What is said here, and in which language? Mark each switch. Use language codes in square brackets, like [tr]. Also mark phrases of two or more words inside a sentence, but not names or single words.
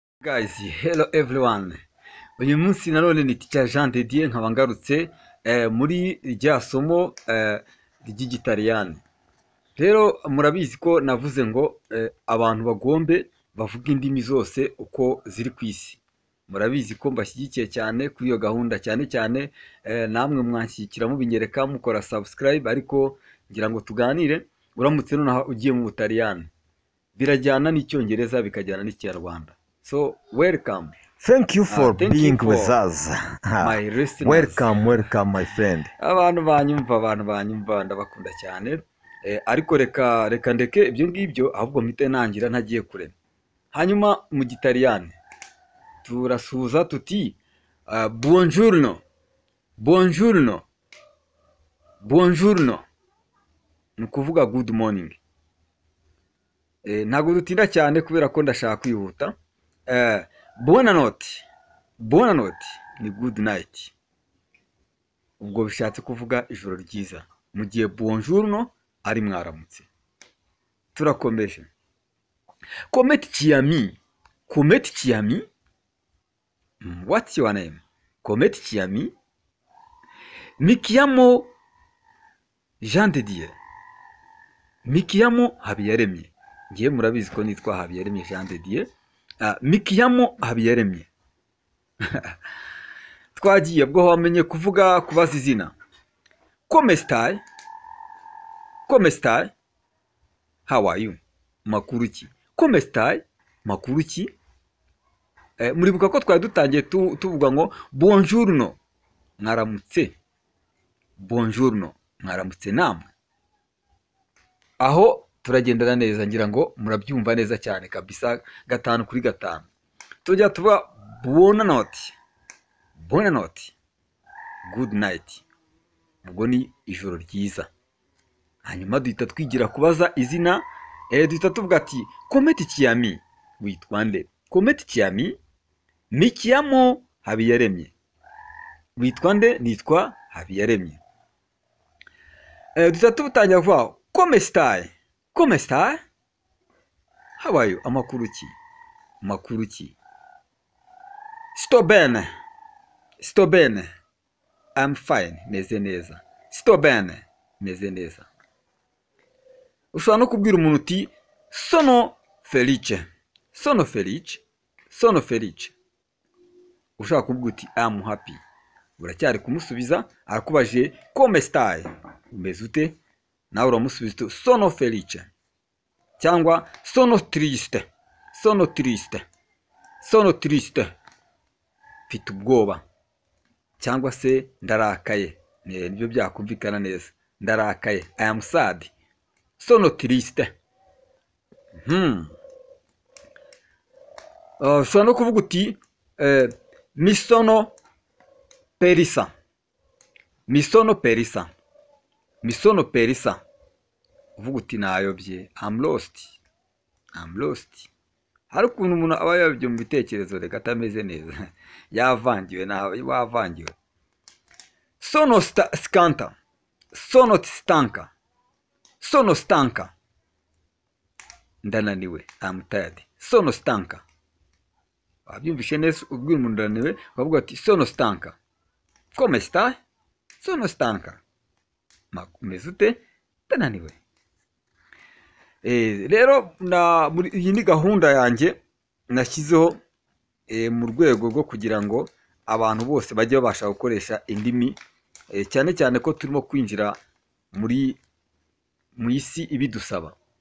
[en] Guys, hello everyone. [rw] Uyu munsi nanone ni Teacher Jean de Dieu nkaba ngarutse muri rya somo ry'igitaliyani. Rero murabizi ko navuze ngo abantu bagombe bavuga indimi zose uko ziri ku isi. Murabizi ko mbashyigikiye cyane kuri iyo gahunda cyane namwe mwanshyigikira mubinyereka mukora subscribe, ariko ngira ngo tuganire. Uramutse nonaha ugiye mu Butaliyani birajyana n'icyongereza bikajyana n'ikinyarwanda. [en] So welcome. Thank you for thank being you for with us. my listeners. Welcome, my friend. [rw] Abantu banyumva ndabakunda cyane. Ariko reka ndeke ibyo ngibyo, ahubwo mpite nangira ntagiye kure. Hanyuma mu gitaliyani turasuhuza tuti buongiorno. Ni kuvuga [en] good morning. [rw] Ntabwo dutinda cyane kubera ko ndashaka kwihuta. Buonanotte ni [en] good night. [rw] Ubwo bishatse kuvuga ijoro ryiza. Mu gihe buongiorno ari mwaramutse. Turakomeje. [it] Come ti chiami? [en] What's your name? [it] Come ti chiami? Mi chiamo Jean de Dieu. Mi chiamo Habiyaremye. [rw] Ngiye murabizi ko nitwa Habiyaremye Jean de Dieu. [it] Mi chiamo Habiyaremye. [rw] Twagiye bwo wamenye kubaza izina. [it] Come stai? [en] How are you? [rw] Makuru ki? [it] Come stai? [rw] Makuru ki? Muribuka ko twari dutangiye tuvuga ngo buongiorno, mwaramutse. Buongiorno, mwaramutse namwe. Aho turagendana neza, ngira ngo murabyumva neza cyane kabisa, 5 kuri 5. Tujya tuba buonanotte, good night. Ubwo ni ijoro ryiza. Hanyuma duhita twigira kubaza izina. Duhita tuvuga ati [it] come ti chiami? [rw] Witwa nde? [it] Come ti chiami? Mi chiamo Habiyaremye. [rw] Witwa nde? Nitwa Habiyaremye. Duhita tutangira kuvuga [it] come stai? [en] How are you? [rw] Amakuru ki? [it] Sto bene. [en] I'm fine. [rw] Meze neza. [it] Sto bene. [rw] Meze neza. Ushobora no kubwira umuntu uti [it] sono felice. [rw] Ushaka kuvuga uti [en] I'm happy. [rw] Uracyari kumusubiza, arakubaje [it] come stai? [rw] Umeze ute? Nawe uramusubiza uti [it] sono felice. Cyangwa sono triste. [rw] Mfite ubwoba. Cyangwa se ndarakaye. Nibyo byakumvikana neza. Ndarakaye. [en] I am sad. [it] Sono triste. [rw] Ushobora no kuvuga uti [it] mi sono perisa. [rw] Uvuga uti nayobye. [en] I'm lost. [rw] Hari ukuntu umuntu aba yabyo mu bitekerezo reka atameze neza. Yavangiwe nawe, wavangiwe. [it] Sono stanca. [rw] Ndananiwe. [en] I'm tired. [it] Sono stanca. [rw] Wabyumvishe neza, ubwira umuntu ndananiwe, ukavuga ati [it] sono stanca. Come stai? Sono stanca. [rw] Umeze ute? Ndananiwe. Rero iyi ni gahunda yanjye nashyizeho mu rwego rwo kugira ngo abantu bose bajye babasha gukoresha indimi, cyane ko turimo kwinjira mu isi ibidusaba.